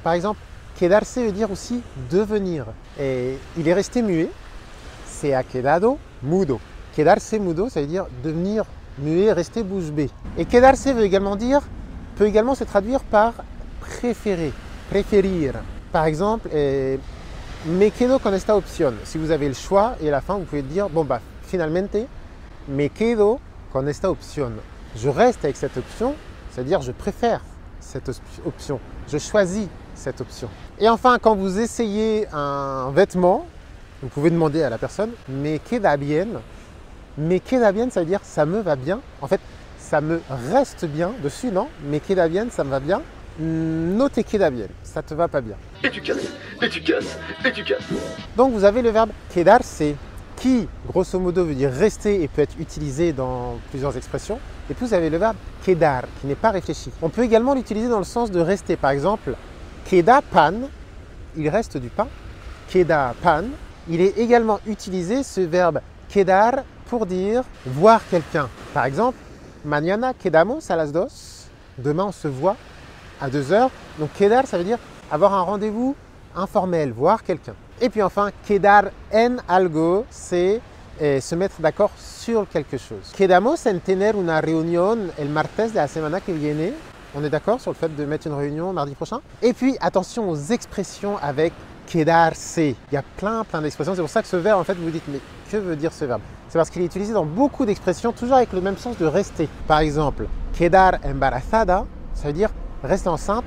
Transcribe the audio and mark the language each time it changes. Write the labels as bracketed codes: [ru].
[fr] Par exemple, quedarse veut dire aussi devenir. Et il est resté muet, [es] se ha quedado mudo. Quedarse mudo, [fr] ça veut dire devenir muet, rester bouche bée. Et quedarse veut également dire, peut également se traduire par préférer, préférir. Par exemple, [es] me quedo con esta opción. [fr] Si vous avez le choix et à la fin, vous pouvez dire, bon bah, [es] finalmente, me quedo con esta opción. [fr] Je reste avec cette option, c'est-à-dire je préfère cette option. Je choisis cette option. Et enfin, quand vous essayez un vêtement, vous pouvez demander à la personne, [es] me queda bien. Me queda bien, [fr] ça veut dire ça me va bien. En fait, ça me reste bien dessus, non? [es] Me queda bien, [fr] ça me va bien. [es] No te queda bien, [fr] ça te va pas bien. Et tu casses, et tu casses, et tu casses. Donc vous avez le verbe quedarse qui, grosso modo, veut dire rester et peut être utilisé dans plusieurs expressions. Et puis vous avez le verbe quedar qui n'est pas réfléchi. On peut également l'utiliser dans le sens de rester. Par exemple, [es] queda pan, [fr] il reste du pain. [es] Queda pan. [fr] Il est également utilisé ce verbe quedar pour dire voir quelqu'un. Par exemple, [es] mañana quedamos a las dos. [fr] Demain on se voit à 2 heures. Donc quedar, ça veut dire avoir un rendez-vous informel, voir quelqu'un. Et puis enfin, [es] quedar en algo, [fr] c'est se mettre d'accord sur quelque chose. [es] Quedamos en tener una reunión el martes de la semana que viene. [fr] On est d'accord sur le fait de mettre une réunion mardi prochain. Et puis attention aux expressions avec quedarse. Il y a plein d'expressions. C'est pour ça que ce verbe, en fait, vous vous dites, mais que veut dire ce verbe? C'est parce qu'il est utilisé dans beaucoup d'expressions, toujours avec le même sens de rester. Par exemple, [es] quedar embarazada, [fr] ça veut dire rester enceinte.